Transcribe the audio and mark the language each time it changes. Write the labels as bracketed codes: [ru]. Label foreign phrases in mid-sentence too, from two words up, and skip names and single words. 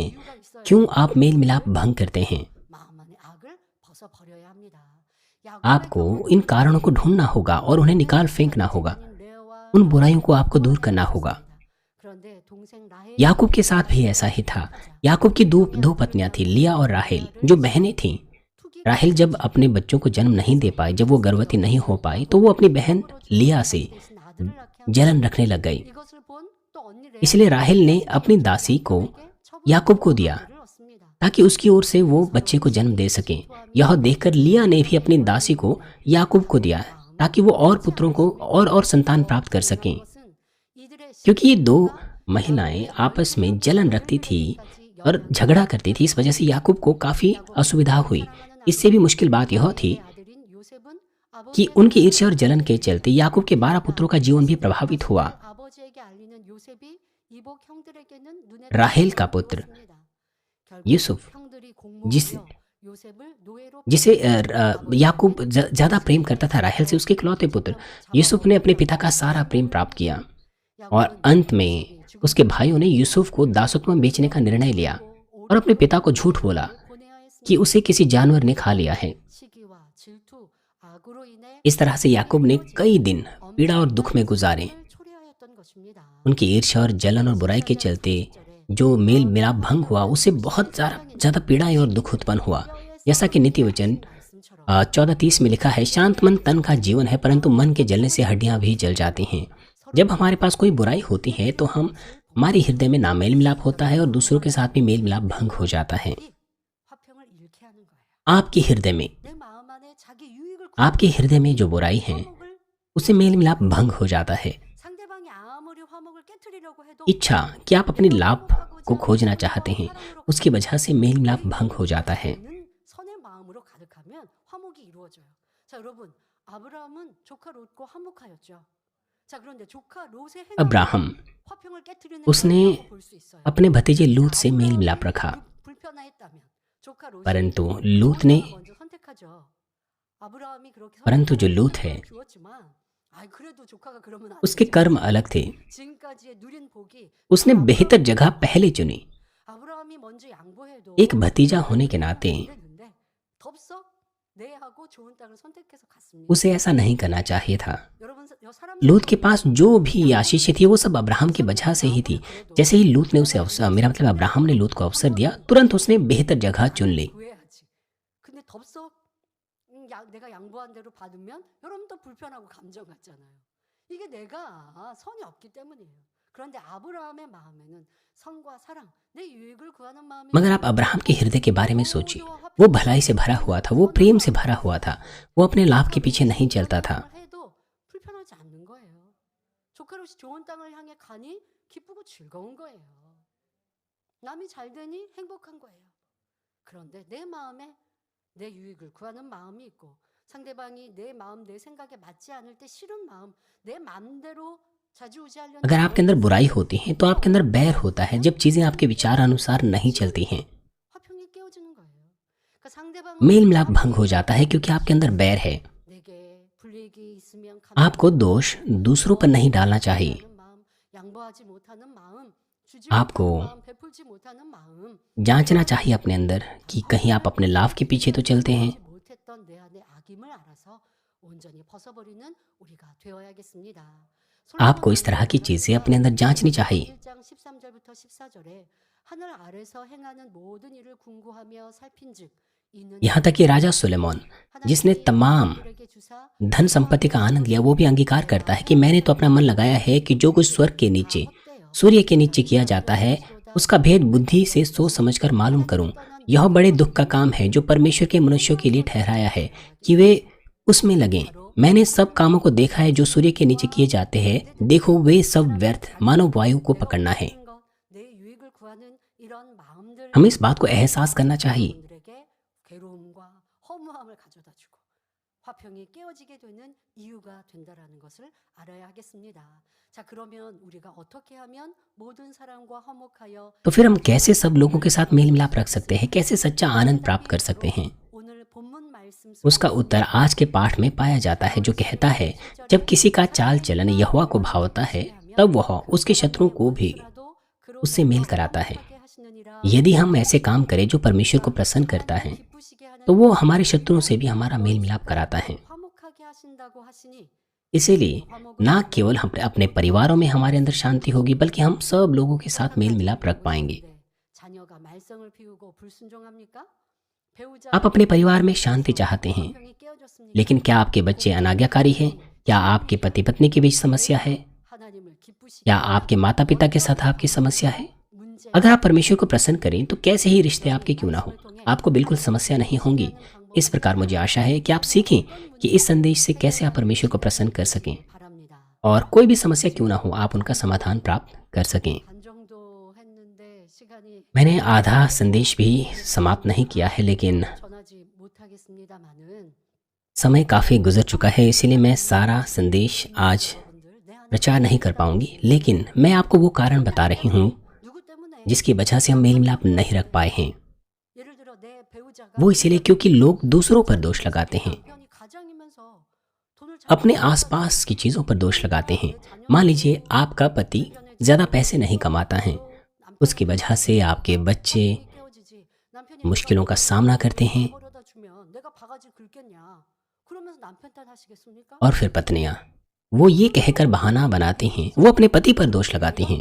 [ko] 이유가 있어요. [hi] क्यों आप मेल मिलाप भंग करते हैं। [ko] 마음 안에 악을 벗어 버려야 합니다. [hi] आपको इन कारणों को ढूंढना होगा और उन्हें निकाल फेंकना होगा। उन बुराइयों को आपको दूर करना होगा। [ko] 그런데 동생 라헬 [hi] याकूब के साथ भी ऐसा ही था। याकूब की दो पत्नियां थी, लिया और राहेल, जो बहनें थीं। राहेल जब अपने बच्चों को जन्म नहीं दे पाई, जब वो गर्भवती नहीं हो पाई, तो वो अपनी बहन लिया से जलन रखने लग गई। [ko] 이것을 본 또 언니 레아 [hi] इसलिए राहेल ने अपनी दासी को याकूब को दिया ताकि उसकी ओर से वो बच्चे को जन्म दे सकें। यह देखकर लिया ने भी अपनी दासी को याकूब को दिया ताकि वो और पुत्रों को और संतान प्राप्त कर सकें। क्योंकि ये दो महिलाएं आपस में जलन रखती थी और झगड़ा करती थी, इस वजह से याकूब को काफ़ी असुविधा हुई। इससे भी मुश्किल बात यह थी कि उनकी ईर्ष्या और जलन के चलते याकूब के 12 पुत्रों का जीवन भी प्रभावित हुआ। राहेल का पुत्र यूसुफ, [ko] 요셉을 노예로 [hi] जिसे याकूब ज़्यादा प्रेम करता था राहेल से, उसके इकलौते पुत्र यूसुफ ने अपने पिता का सारा प्रेम प्राप्त किया और अंत में उसके भाइयों ने यूसुफ को दासत्व में बेचने का निर्णय लिया और अपने पिता को झूठ बोला कि उसे किसी जानवर ने खा लिया है। [ko] 시기와 질투, 악으로 인해 [hi] इस तरह से याकूब ने कई दिन पीड़ा और दुख में गुजारे। [ko] 초래하였던 것입니다. [hi] उनकी ईर्ष्या और जलन और बुराई के चलते जो मेल मिलाप भंग हुआ, उससे बहुत ज़्यादा पीड़ा और दुख उत्पन्न हुआ। जैसा कि नीति वचन 14:30 में लिखा है, शांत मन तन का जीवन है, परंतु मन के जलने से हड्डियां भी जल जाती हैं। जब हमारे पास कोई बुराई होती है तो हमारे हृदय में ना मेल मिलाप होता है और दूसरों के साथ भी मेल मिलाप भंग हो जाता है। [ko] 화평을 잃게 하는 거예요. [hi] आपके हृदय में [ko] 내 마음 안에 자기 유익을 [hi] आपके हृदय में जो बुराई है [ko] 화목을 [hi] उससे मेल मिलाप भंग हो जाता है। [ko] 상대방이 아무리 화목을 깨트리려고 해도 [hi] इच्छा कि आप अपने लाभ को खोजना चाहते हैं, उसकी वजह से मेल मिलाप भंग हो जाता है। [ko] 선의 마음으로 가득하면 화목이 이루어져요. 자, 여러분, 아브라함은 조카 롯과 화목하였죠. 자, 그런데 조카 롯의 अब्राहम 화평을 깨트리는 [hi] उसने [ko] 행동이라고 볼 수 있어요. [hi] अपने भतीजे लूत से मेल मिलाप रखा, [ko] 불편하였다면 조카 롯이 [hi] परंतु लूत ने [ko] 먼저 선택하죠. 아브라함이 그렇게 [hi] परंतु जो लूत है [ko] 비웠지만, 아이 그래도 조카가 그러면 안 [hi] उसके [ko] 되지. [hi] कर्म अलग थे। [ko] 지금까지의 누린 복이 [hi] उसने बेहतर जगह पहले चुनी। [ko] 아브라함이 먼저 양보해도 [hi] एक भतीजा होने के नाते [ko] 됐는데 덥석 내하고 좋은 땅을 선택해서 갔습니다. [hi] उसे ऐसा नहीं करना चाहिए था। [ko] 여러분, 사람 [hi] लूत के पास जो भी आशीषें थी वो सब अब्राहम की वजह से ही थी। जैसे ही लूत ने उसे अवसर, मेरा मतलब अब्राहम ने लूत को अवसर दिया, तुरंत उसने बेहतर जगह चुन ली। [ko] 구해야지. 근데 덥석 내가 양보한 대로 받으면 여러분도 불편하고 감정 같잖아요. 이게 내가 선이 없기 때문이에요. 그런데 아브라함의 마음에는 선과 사랑, 내 유익을 구하는 마음이 [hi] मगर आप अब्राहम के हृदय के बारे में सोचिए, वो भलाई से भरा हुआ था, वो प्रेम से भरा हुआ था, वो अपने लाभ के पीछे नहीं चलता था। [ko] 해도 불편하지 않는 거예요. 조카롯이 좋은 땅을 향해 가니 기쁘고 즐거운 거예요. 남이 잘 되니 행복한 거예요. 그런데 내 마음에 내 유익을 구하는 마음이 있고 상대방이 내 마음, 내 생각에 맞지 않을 때 싫은 마음, 내 마음대로 자지우지하려는 [hi] अगर आपके अंदर बुराई होती है तो आपके अंदर बैर होता है जब चीजें आपके विचार अनुसार नहीं चलती हैं। [ko] 화평이 깨어지는 거예요. 그러니까 상대방은 [hi] मेल मिलाप भंग हो जाता है क्योंकि आपके अंदर बैर है। [ko] 내게 불이익이 있으면 [hi] आपको दोष दूसरों पर नहीं डालना चाहिए। [ko] 마음, 양보하지 못하는 마음, 주지 [hi] आपको [ko] 못하는 마음, 베풀지 못하는 마음, [hi] जांचना चाहिए अपने अंदर कि कहीं आप अपने लाभ के पीछे तो चलते हैं। [ko] 하지 못했던 내 안의 악임을 알아서 온전히 벗어버리는 우리가 되어야겠습니다. [hi] आपको इस तरह की चीजें अपने अंदर जांचनी चाहिए। [ko] 1장 13절부터 14절에 하늘 아래서 행하는 모든 일을 궁구하며 살핀즉 이는 [hi] यहाँ तक कि राजा सुलेमान, जिसने तमाम [ko] 그들에게 주사 [hi] धन संपत्ति का आनंद लिया, वो भी अंगीकार करता है कि मैंने तो अपना मन लगाया है कि जो कुछ स्वर्ग के नीचे, सूर्य के नीचे किया जाता है उसका भेद बुद्धि से सोच समझकर मालूम करूं। यह बड़े दुख का काम है जो परमेश्वर के मनुष्यों के लिए ठहराया है कि वे उसमें लगें। मैंने सब कामों को देखा है जो सूर्य के नीचे किए जाते हैं, देखो वे सब व्यर्थ, मानव वायु को पकड़ना है। [ko] 내 유익을 구하는 이런 마음들 [hi] हमें इस बात को एहसास करना चाहिए। [ko] 분들에게 괴로움과 허무함을 가져다 주고 화평이 깨어지게 되는 이유가 된다라는 것을 알아야 하겠습니다. 자, 그러면 우리가 어떻게 하면 모든 사람과 화목하여 [hi] तो फिर हम कैसे सब लोगों के साथ मेल मिलाप रख सकते हैं, कैसे सच्चा आनंद प्राप्त कर सकते हैं? [ko] 오늘 본문 말씀 [hi] उसका उत्तर आज के पाठ में पाया जाता है, जो कहता है जब किसी का चाल चलन यहोवा को भावता है तब वह उसके शत्रुओं को भी उससे मेल कराता है। यदि हम ऐसे काम करें जो परमेश्वर को प्रसन्न करता है तो वो हमारे शत्रुओं से भी हमारा मेल मिलाप कराता है। [ko] 화목하게 하신다고 하시니 [hi] इसीलिए ना केवल हम अपने परिवारों में हमारे अंदर शांति होगी, बल्कि हम सब लोगों के साथ मेल मिलाप रख पाएंगे। [ko] 자녀가 말썽을 피우고 불순종합니까? 배우자 [hi] आप अपने परिवार में शांति चाहते हैं, [ko] 화평이 깨어졌습니까? [hi] लेकिन क्या आपके बच्चे अनाज्ञाकारी हैं? क्या आपके पति पत्नी के बीच समस्या है? [ko] 하나님을 기쁘시게 [hi] या आपके माता पिता के साथ आपकी समस्या है? [ko] 문제 [hi] अगर आप परमेश्वर को प्रसन्न करें तो कैसे ही रिश्ते आपके क्यों ना हो, आपको बिल्कुल समस्या नहीं होंगी। इस प्रकार मुझे आशा है कि आप सीखें कि इस संदेश से कैसे आप परमेश्वर को प्रसन्न कर सकें [ko] 바랍니다. [hi] और कोई भी समस्या क्यों ना हो आप उनका समाधान प्राप्त कर सकें। [ko] 반 정도 했는데 시간이 [hi] मैंने आधा संदेश भी समाप्त नहीं किया है, लेकिन [ko] 전하지 못하겠습니다만은 [hi] समय काफ़ी गुजर चुका है, इसीलिए मैं सारा संदेश आज [ko] 여러분들 내 안에 [hi] प्रचार नहीं कर पाऊंगी। लेकिन मैं आपको वो कारण बता रही हूँ [ko] 누구 때문에 [hi] जिसकी वजह से हम मेल मिलाप नहीं रख पाए हैं। [ko] 예를 들어 [hi] वो इसीलिए क्योंकि लोग दूसरों पर दोष लगाते हैं, अपने आसपास की चीजों पर दोष लगाते हैं। मान लीजिए आपका पति ज्यादा पैसे नहीं कमाता है, उसकी वजह से आपके बच्चे मुश्किलों का सामना करते हैं, और फिर पत्नियां वो ये कहकर बहाना बनाती हैं, वो अपने पति पर दोष लगाती हैं।